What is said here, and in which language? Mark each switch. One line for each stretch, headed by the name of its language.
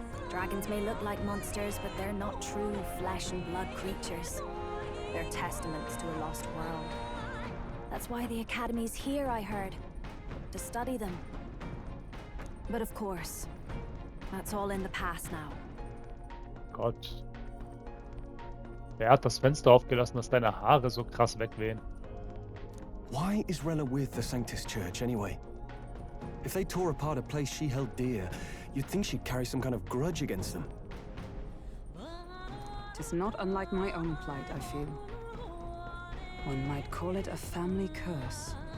English: Dragons may look like monsters, but they're not true flesh and blood creatures. They're testaments to a lost world. That's why the Academy's here, I heard. To study them. But of course, that's all in the past now.
German: Gott. Wer hat das Fenster aufgelassen, dass deine Haare so krass wegwehen?
English: Why is Rella with the Sanctus Church, anyway? If they tore apart a place she held dear, you'd think she'd carry some kind of grudge against them. It is not unlike my own plight, I feel. One might call it a family curse.